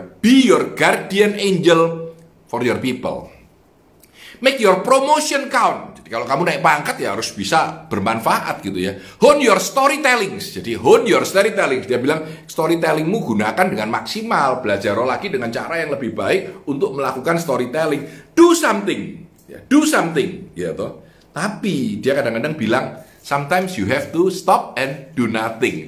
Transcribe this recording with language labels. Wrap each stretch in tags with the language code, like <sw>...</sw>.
<en>Be your guardian angel for your people. Make your promotion count.</en> <id>Jadi kalau kamu naik pangkat ya harus bisa bermanfaat gitu ya.</id> <en>Hone your storytelling.</en> <id>Jadi</id> <en>hone your storytelling.</en> <id>Dia bilang storytellingmu gunakan dengan maksimal. Belajar lagi dengan cara yang lebih baik untuk melakukan storytelling.</id> <en>Do something. Ya, do something.</en> <id>Ya toh. Tapi dia kadang-kadang bilang</id> <en>sometimes you have to stop and do nothing.</en>